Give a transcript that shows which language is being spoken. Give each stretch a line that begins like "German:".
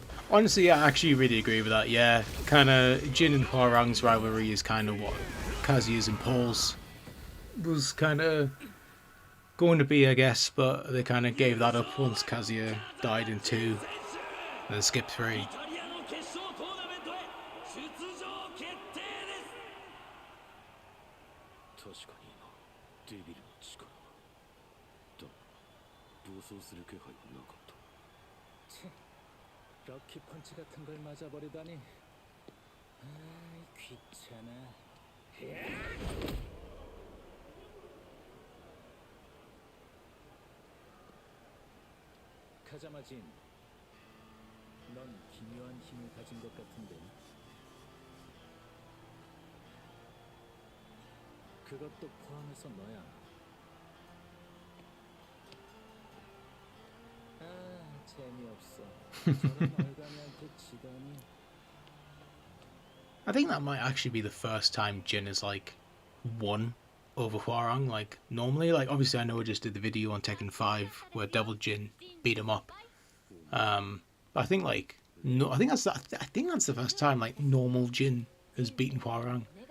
English: Honestly, I actually really agree with that. Yeah, kind of Jin and Hwoarang's rivalry is kind of what Kazuya's and Paul's was kind of going to be, I guess, but they kind of gave that up once Kazuya died in 2, then skipped 3.
Japanese: イタリアの決勝トーナメントへ出場決定です確かにデビルの力はだ暴走する気配はなかった
Korean: 럭키 펀치 같은 걸 맞아버리다니. 아이 귀찮아. 카자마진, 넌 기묘한 힘을 가진 것 같은데. 그것도 포함해서 너야. 아, 재미없어. 저런 얼간이한테 지다니.
English: I think that might actually be the first time Jin has like won over Hwoarang. Like normally, like obviously I know I just did the video on Tekken 5 where Devil Jin beat him up. But I think like no, I think that's the first time like normal Jin has beaten Hwoarang.